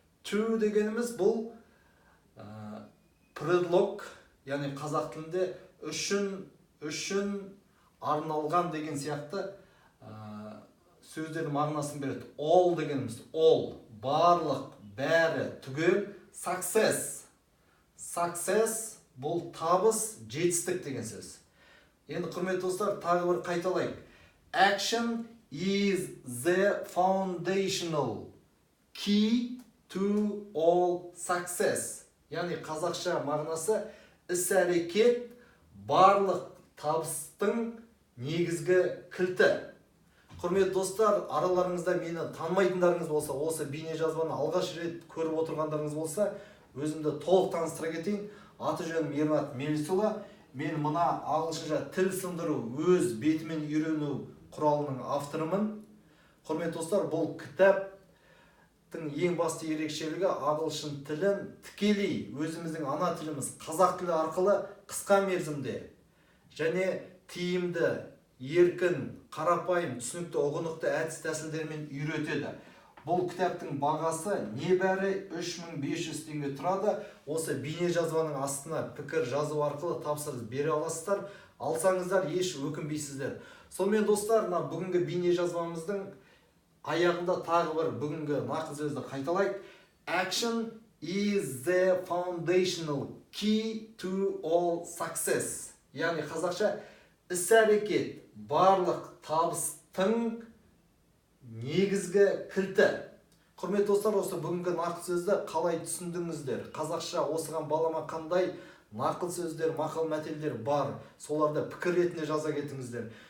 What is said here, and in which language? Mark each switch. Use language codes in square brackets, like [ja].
[kk] To дегеніміз бұл предлог, яғни қазақ тілінде үшін арналған деген сияқты сөздердің мағынасын береді. All дегеніміз, all, барлық, бәрі, түгел. Success бұл табыс, жетістік деген сөз. Енді құрметті достар, тағы бір қайталайық. [en] Action is the foundational key to all success. [kk] Яғни қазақша мағынасы іс-әрекет барлық табыстың негізгі кілті. Құрметті достар, араларыңызда мені танымайтындарыңыз болса, осы бейне жазбаны алғаш рет көріп отырғандарыңыз болса, өзімді толық таныстыра кетейін. Аты жөнім Ернат Мелисұлы. Мен мына ағылшынша тіл сындыру, өз бетімен үйрену құралының авторымын. Құрметті достар, бұл кітаптың ең басты ерекшелігі ағылшын тілін тікелей өзіміздің ана тіліміз қазақ тілі арқылы қысқа мерзімде және тиімді, еркін, қарапайым, түсінікті, ұғынықты әдіс-тәсілдермен үйретеді. Бұл кітаптың бағасы небәрі 3500 теңге тұрады. Осы бейне жазбаның астына пікір жазу арқылы тапсырыс бере аласыздар. Алсаңыздар, еш өкінбейсіздер. Сонымен достар, бүгінгі бейне жазбамыздың аяғында тағы бір бүгінгі нақыл сөзді қайталайық. [en] Action is the foundational key to all success. [kk] Яғни қазақша іс-әрекет барлық табыстың негізгі кілті. Құрметті достар, осы бүгінгі нақыл сөзді қалай түсіндіңіздер? Қазақша осыған балама қандай нақыл сөздер, мақал мәтелдер бар, соларды пікір ретінде жаза кетіңіздер.